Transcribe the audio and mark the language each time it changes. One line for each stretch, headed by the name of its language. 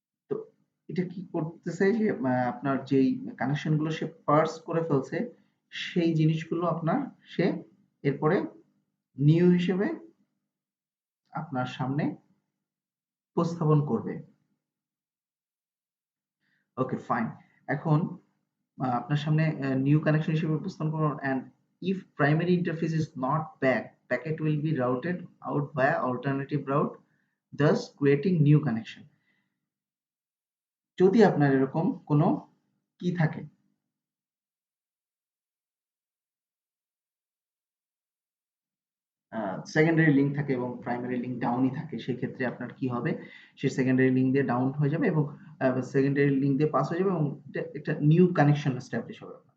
Bangla: তো এটা কি করতেছে যে আপনার যেই কানেকশন গুলো সে পার্স করে ফেলছে সেই জিনিসগুলো আপনার সে এরপরে নিউ হিসেবে আপনার সামনে উপস্থাপন করবে। Okay fine. এখন আপনার সামনে নিউ কানেকশন হিসেবে উপস্থাপন করুন
English: and if primary interface is not back, packet will be routed out via alternative route, thus creating new connection.
Bangla: যদি আপনার এরকম কোনো কি থাকে সেকেন্ডারি লিঙ্ক থাকে এবং প্রাইমারি লিঙ্ক ডাউনই থাকে সেক্ষেত্রে আপনার কি হবে সে সেকেন্ডারি লিঙ্ক দিয়ে ডাউন হয়ে যাবে এবং সেকেন্ডারি লিঙ্ক দিয়ে পাস হয়ে যাবে এবং একটা নিউ কানেকশন এস্টাবলিশ হবে।